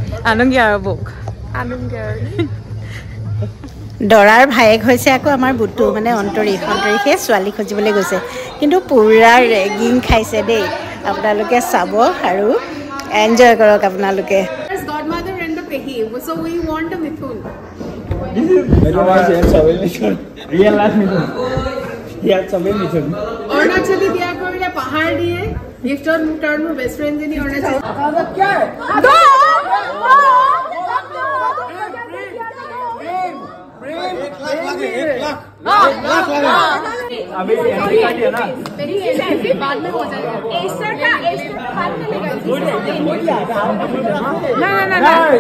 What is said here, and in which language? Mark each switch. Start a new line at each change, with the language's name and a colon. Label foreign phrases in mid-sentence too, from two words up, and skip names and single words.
Assamese: দৰাৰ ভায়েক হৈছে আকৌ আমাৰ বুটু মানে অন্তৰীষে ছোৱালী খোজিবলৈ গৈছে কিন্তু পুৰা ৰেগিং খাইছে দেই আপোনালোকে চাব আৰু এনজয় কৰক আপোনালোকে
English: godmother and the pehi so we want a mithun real life mithun yeah sabel mithun
Assamese: অৰুণাচলী বিয়া কৰিলে পাহাৰ দিয়ে গিফটৰ মুটাৰ মোৰ
English: best friend
Assamese: জনী অৰুণাচলী क्या
Hindi: अभी एंट्री कर दिया ना मेरी एंट्री बाद में हो जाएगा एस्टर का बाद में लेगा ना